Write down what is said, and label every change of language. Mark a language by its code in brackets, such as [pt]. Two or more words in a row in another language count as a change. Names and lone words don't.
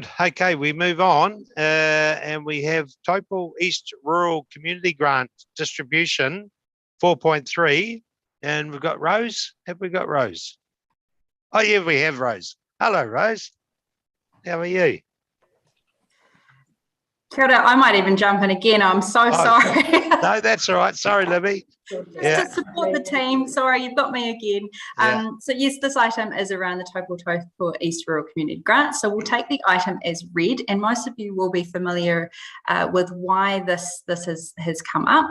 [en] Okay, we move on and we have Taupō East Rural Community Grant Distribution 4.3, and we've got Rose. Have we got Rose? Oh yeah, we have Rose. Hello, Rose. How are you? [mi] Kia ora, [en] I might even jump in again. I'm so sorry. No, that's all right. Sorry, Libby. Just to support the team. Sorry, you've got me again. So yes, this item is around the Taupō East Rural Community Grant. So we'll take the item as read, and most of you will be familiar with why this has come up.